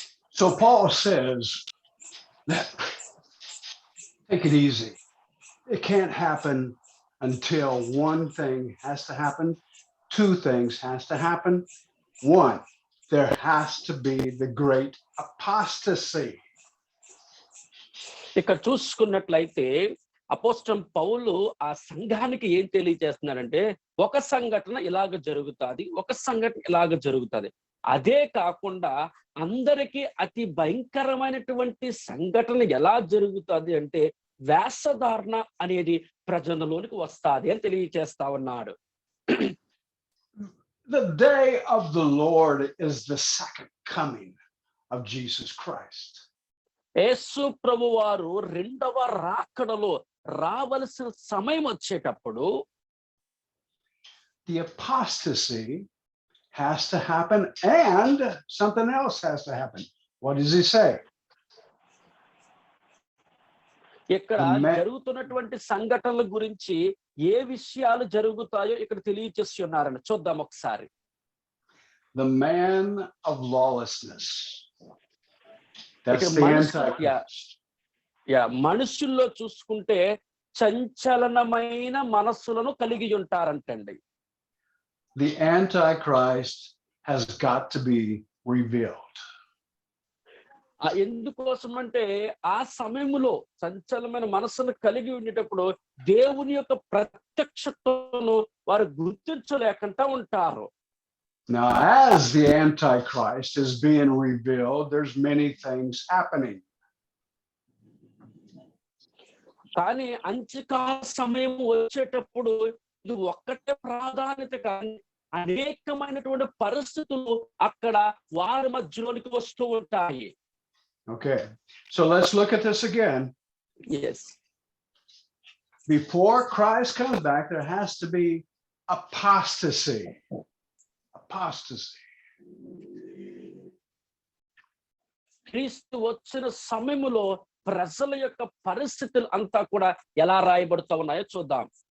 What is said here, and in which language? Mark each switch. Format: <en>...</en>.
<en>So Paul says that take it easy. It can't happen until one thing has to happen. Two things has to happen. One, there has to be the great apostasy.</en> <te>ఇక్కడ చూసుకున్నట్లయితే అపోస్తలుడైన పౌలు ఆ సంఘానికి ఏం తెలియజేస్తున్నారంటే, ఒక సంఘటన ఇలాగ జరుగుతుంది, ఒక సంఘటన ఇలాగ జరుగుతుంది. అదే కాకుండా అందరికీ అతి భయంకరమైనటువంటి సంఘటన ఎలా జరుగుతుంది అంటే వేషధారణ అనేది ప్రజలలోనికి వస్తుంది అని తెలియజేస్తా ఉన్నాడు.</te> <en>The day of the Lord is the second coming of Jesus Christ.</en> <te>యేసు ప్రభువారు 2వ రాకడలో రావలసిన సమయం వచ్చేటప్పుడు</te> <en>The apostasy has to happen and something else has to happen. What does he say?</en> <te>ఇక్కడ జరుగుతున్నటువంటి సంఘటనల గురించి ఏ విషయాలు జరుగుతాయో ఇక్కడ తెలియచేసి ఉన్నారని చూద్దాం ఒకసారి.</te> <en>The man of lawlessness. That's the Antichrist.</en> <te>మనుషుల్లో చూసుకుంటే చంచలనమైన మనస్సులను కలిగి ఉంటారంటండి.</te> <en>The Antichrist has got to be revealed.</en> <te>ఎందుకోసం అంటే ఆ సమయంలో సంచలనమైన మనస్సును కలిగి ఉండేటప్పుడు దేవుని యొక్క ప్రత్యక్షతను వారు గుర్తించలేకుండా ఉంటారు.</te> <en>Now, as the Antichrist is being revealed, there's many things happening.</en> <te>కానీ అంత్యకాల సమయం వచ్చేటప్పుడు ఇది ఒక్కటే ప్రాధాన్యత కానీ అనేకమైనటువంటి పరిస్థితులు అక్కడ వారి మధ్యలోనికి వస్తూ ఉంటాయి.</te> <en>Okay, so let's look at this again. Yes. Before Christ comes back, there has to be apostasy. Apostasy.</en> <te>క్రీస్తు వచ్చిన సమయంలో ప్రజల యొక్క పరిస్థితులు అంతా కూడా ఎలా రాయబడుతూ ఉన్నాయో చూద్దాం.</te>